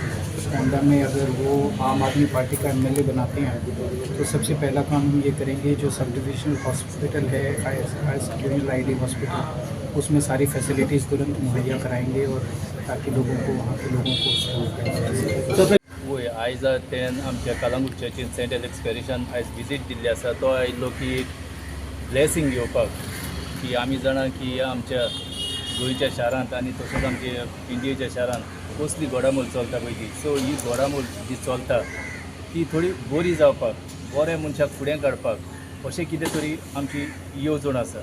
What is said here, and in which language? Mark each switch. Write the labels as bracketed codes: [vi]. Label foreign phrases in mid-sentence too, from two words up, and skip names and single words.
[hi] पोंडा में अगर वो आम आदमी पार्टी का एमएलए बनाते हैं तो सबसे पहला काम हम ये करेंगे, जो सब डिविजनल हॉस्पिटल है आईडी हॉस्पिटल, उसमें सारी फैसिलिटीज़ तुरंत मुहैया कराएंगे और ताकि लोगों को, वहाँ के लोगों को सहूलियत। [kok] आयज तेन आमच्या कळंगूट चर्चीन सेंट एलेक्स पॅरिशान आयज विजीट दिल्ली आसा। तो आयिल्लो की एक ब्लेसिंग घेवपाक, की आमी जाणा की आमच्या गोंयच्या शारांत आनी तशेंच आमच्या इंडियेच्या शारांत कसली घोडामोल चलता पळय ती, सो ही घोडामोल जी चलता ती थोडी बरी जावपाक, बऱ्या मनशाक फुडें काडपाक अशें कितें तरी आमची येवजण आसा।